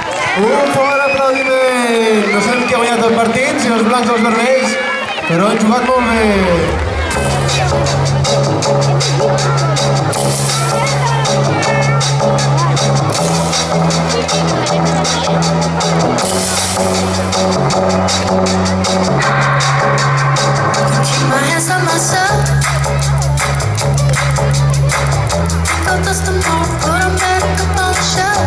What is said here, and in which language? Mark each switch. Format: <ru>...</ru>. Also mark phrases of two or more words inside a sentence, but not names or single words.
<ca>Un fort aplaudiment! No sabem qui ha guanyat el partit, si els blancs o els vermells, però han jugat molt bé.</ca> <en>Keep my hands on myself. Don't dust them off, put them back up on the shelf.</en>